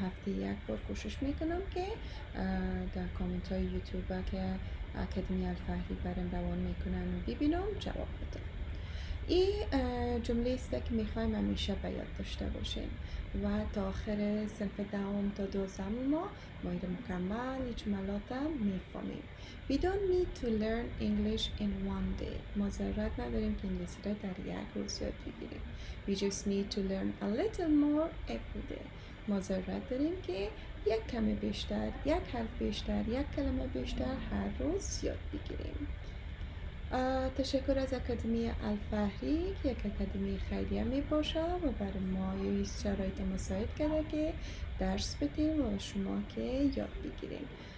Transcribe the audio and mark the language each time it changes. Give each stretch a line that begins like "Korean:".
Persian: هفته یک بار کوشش میکنم که در کامنت های یوتیوب که اکادمی الفهری برام روان میکنن و ببینم جواب بدم. این جمله است که میخوایم همیشه به یاد داشته باشیم و تا آخر صنف دهم تا 12 ما این مکمل جملات میفهمیم.
English: We don't need to learn English in one day.
Persian: ما ضرورت نداریم که انگلیسی را در یک روز یاد بگیریم.
English: We just need to learn a little more every day.
Persian: ما ضرورت داریم که یک کمی بیشتر، یک حرف بیشتر، یک کلمه بیشتر هر روز یاد بگیریم. تشکر از اکادمی الفهری که یک اکادمی خیریه می باشه و برای ما یه شرایط مساعد کرده که درس بدیم و شما که یاد بگیریم.